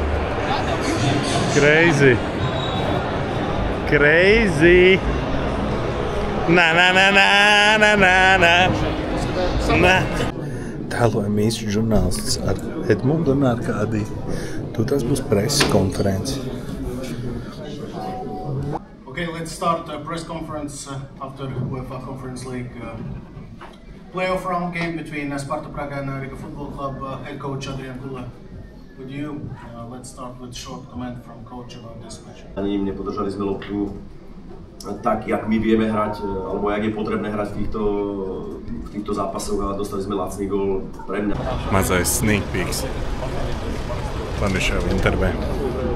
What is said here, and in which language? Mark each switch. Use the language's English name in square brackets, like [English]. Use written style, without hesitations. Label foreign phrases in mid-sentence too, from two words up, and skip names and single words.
[English] Crazy. [Latvian] Tēlojam īstu žurnālists ar Edmundu un Arkādiju. Tas būs preses konferences. [English] Okay, let's start a press conference after UEFA Conference League Playoff round game between Sparta Praga and Riga Football Club. Head coach Adrian Kula. With you, let's start with short comment from coach about this match. [Slovak] Ani nepodržali sme loptu tak, jak my vieme hrať, alebo jak je potrebné hrať v týchto zápasoch a dostali sme lacný gól pre mňa. [Latvian] Mazais [English] sneak peeks [Latvian] Planiševa intervē.